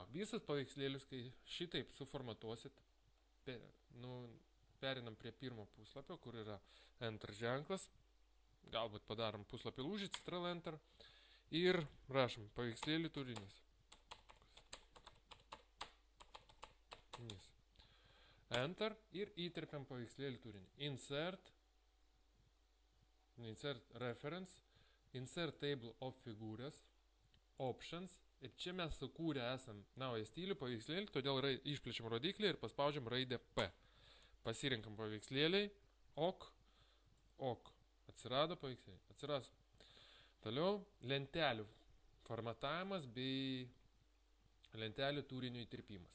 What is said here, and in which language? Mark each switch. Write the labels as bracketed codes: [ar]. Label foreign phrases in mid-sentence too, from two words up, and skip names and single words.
[lt] Visas paveikslėlius, kai šitaip suformatuosit, perinam prie pirmo puslapio, kur yra Enter ženklas. Galbūt padarom puslapį lūžį, Ctrl Enter. Ir rašom paveikslėlį turinys. Enter ir įterpiam paveikslėlį turinį. [en] Insert reference, insert table of figures, options. [lt] Ir čia mes sukūrę esam naują stilių paveikslėlį, todėl išplečiam rodiklį ir paspaudžiam raidę P. Pasirinkam paveikslėliai, ok. Atsirado paveikslėliai, atsiras. Toliau lentelių formatavimas bei lentelių turinio įterpimas.